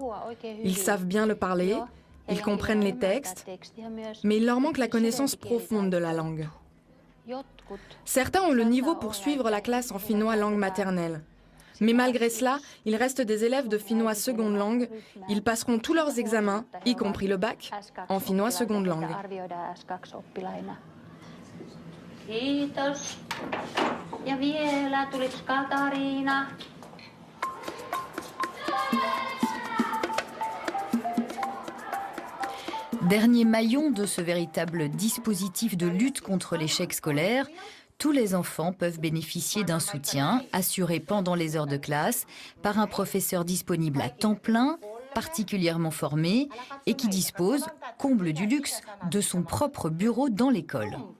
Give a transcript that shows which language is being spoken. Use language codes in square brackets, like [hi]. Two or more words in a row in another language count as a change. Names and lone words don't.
[fr] Ils savent bien le parler, ils comprennent les textes, mais il leur manque la connaissance profonde de la langue. Certains ont le niveau pour suivre la classe en finnois langue maternelle. Mais malgré cela, il reste des élèves de finnois seconde langue. Ils passeront tous leurs examens, y compris le bac, en finnois seconde langue. [fi] Kiitos. Ja vielä tuliks Katariina? [fr] Dernier maillon de ce véritable dispositif de lutte contre l'échec scolaire, tous les enfants peuvent bénéficier d'un soutien assuré pendant les heures de classe par un professeur disponible à temps plein, particulièrement formé et qui dispose, comble du luxe, de son propre bureau dans l'école.